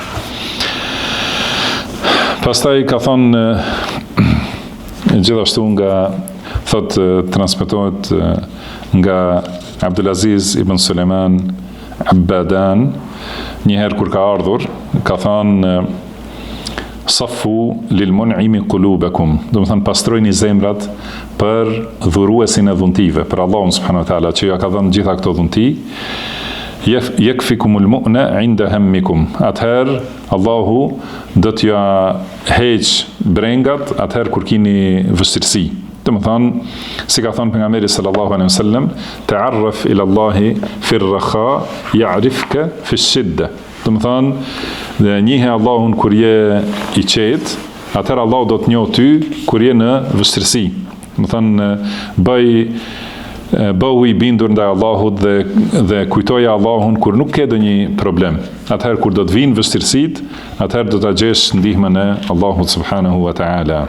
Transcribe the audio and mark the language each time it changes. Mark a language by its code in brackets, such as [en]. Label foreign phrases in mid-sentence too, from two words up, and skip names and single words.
[sq] Pastaj ka thonë gjithashtu nga thot transmetohet nga Abdulaziz ibn Suleiman Abbadan, njëherë kur ka ardhur, ka thënë [ar] صفوا للمنعم قلوبكم, [sq] do të thënë pastrojini zemrat për dhuruesin e dhuntive, për Allahun [ar] سبحانه وتعالى [sq] që ja ka dhënë gjitha këto dhunti. [ar] يكفكم المؤنة عند همكم. [sq] Atëherë Allahu do t'ja heq brengat atëherë kur keni vështirësi. Do të thonë, si ka thënë pejgamberi [ar] صلى الله عليه وسلم, تعرف إلى الله في الرخاء يعرفك في الشدة. [sq] Do të thonë, njihe Allahun kur je i qetë, atëherë Allahu do të njohë ty kur je në vështirësi. Do të thonë, bëhu i bindur ndaj Allahut dhe kujtoja Allahun kur nuk ke ndonjë problem. Atëherë kur do të vinë vështirësitë, atëherë do ta gjesh ndihmën e Allahut [ar] سبحانه وتعالى.